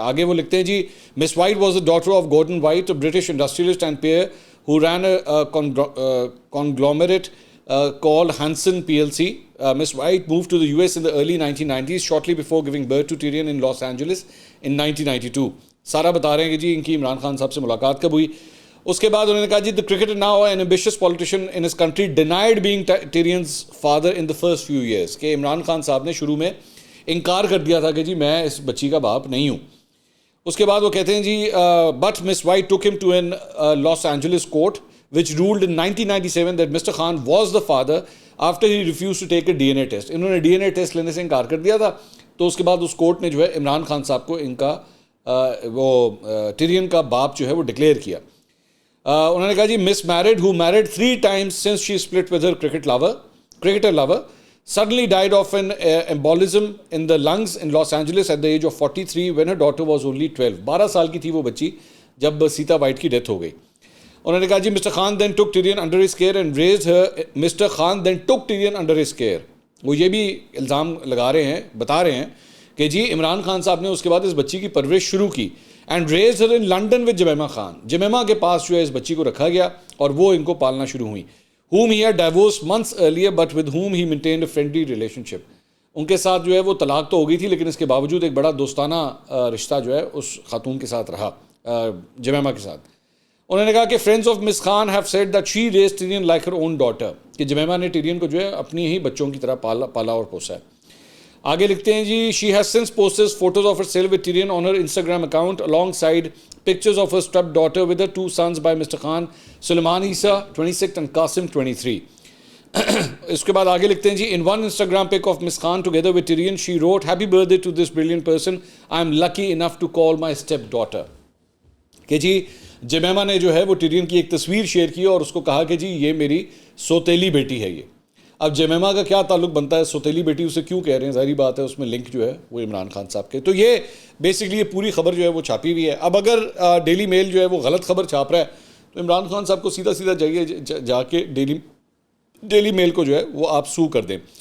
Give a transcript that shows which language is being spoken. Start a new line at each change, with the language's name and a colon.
Urdu: آگے وہ لکھتے ہیں جی
English: Miss White was the daughter of Gordon White, British industrialist and peer who ran conglomerate called Hanson PLC. Miss White moved to the US in the early 1990s shortly before giving birth to Tyrion in Los Angeles in 1992.
Urdu: سارا بتا رہے ہیں کہ جی ان کی عمران خان صاحب سے ملاقات کب ہوئی. اس کے بعد انہوں نے کہا جی
English: the cricketer now an ambitious politician in his country denied being Tyrion's father in the first few years.
Urdu: کہ عمران خان صاحب نے شروع میں انکار کر دیا تھا کہ جی میں اس بچی کا باپ نہیں ہوں. اس کے بعد وہ کہتے ہیں جی
English: but Miss White took him to an Los Angeles court which ruled in 1997 that Mr. Khan was the father after he refused to take a DNA test.
Urdu: انہوں نے DNA ٹیسٹ لینے سے انکار کر دیا تھا, تو اس کے بعد اس کورٹ نے جو ہے عمران خان صاحب کو ان کا وہ ٹیرین کا باپ جو ہے وہ ڈکلیئر کیا. انہوں نے کہا جی
English: Miss married who married 3 times since she split with her cricketer lover suddenly died of an embolism in the lungs in Los Angeles at the age of 43 when her daughter was only 12.
Urdu: 12 سال کی تھی وہ بچی جب سیتا white کی death ہو گئی. انہوں نے کہا جی
English: Mr Khan then took Tyrion under his care and raised her. Mr Khan then took Tyrion under his care.
Urdu: وہ یہ بھی الزام لگا رہے ہیں, بتا رہے ہیں کہ جی عمران خان صاحب نے اس کے بعد اس بچی کی پرورش شروع کی
English: and raised her in London with Jemima Khan.
Urdu: جمیمہ کے پاس جو ہے اس بچی کو رکھا گیا اور وہ ان کو پالنا شروع ہوئی.
English: whom he had divorced months earlier but with whom he maintained a friendly relationship.
Urdu: ان کے ساتھ جو ہے وہ طلاق تو ہو گئی تھی لیکن اس کے باوجود ایک بڑا دوستانہ رشتہ جو ہے اس خاتون کے ساتھ رہا, جمیمہ کے ساتھ. انہوں نے کہا کہ
English: friends of Miss Khan have said that she raised Tyrion like her own daughter,
Urdu: کہ جمیمہ نے ٹیرین کو جو ہے اپنی ہی بچوں کی طرح پالا اور پوسا ہے. آگے لکھتے ہیں جی
English: She has since posted photos of herself with Tyrion on her Instagram account along side pictures of her step daughter with her 2 sons by Mr. Khan, Sulaiman Isa 26 and Qasim 23.
Urdu: اس کے بعد آگے لکھتے ہیں جی
English: in one Instagram pic of Miss Khan together with Tyrion she wrote happy birthday to this brilliant person I am lucky enough to call my step daughter.
Urdu: کہ جی جمیمہ نے جو ہے وہ ٹیرین کی ایک تصویر شیئر کی اور اس کو کہا کہ جی یہ میری سوتیلی بیٹی ہے. یہ اب جمیمہ کا کیا تعلق بنتا ہے سوتیلی بیٹی اسے کیوں کہہ رہے ہیں, ظاہری بات ہے اس میں لنک جو ہے وہ عمران خان صاحب کے. تو یہ بیسکلی یہ پوری خبر جو ہے وہ چھاپی ہوئی ہے. اب اگر ڈیلی میل جو ہے وہ غلط خبر چھاپ رہا ہے تو عمران خان صاحب کو سیدھا جائیے جا کے ڈیلی میل کو جو ہے وہ آپ سو کر دیں.